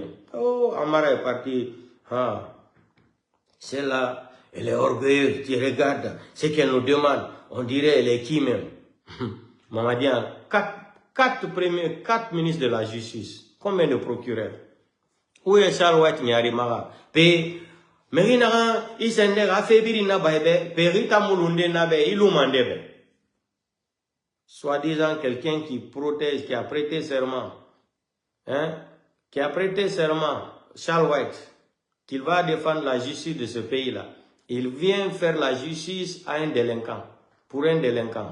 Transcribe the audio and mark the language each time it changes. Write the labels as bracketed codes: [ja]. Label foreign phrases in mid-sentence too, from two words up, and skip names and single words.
[fr] Oh, Amara est parti. Ah, celle-là, elle est orgueilleuse, tu regardes ce qu'elle nous demande. On dirait elle est qui même? Mamadi a quatre ministres de la Justice. Combien de procureurs? Où est Charles White Nyarimaga? Merina, Isendega, Febirina Baebe, Perita Mulunde Nabe, Ilumandebe. Soi-disant quelqu'un qui protège, qui a prêté serment, hein, qui a prêté serment, Charles White, qu'il va défendre la justice de ce pays-là. Il vient faire la justice à un délinquant, pour un délinquant.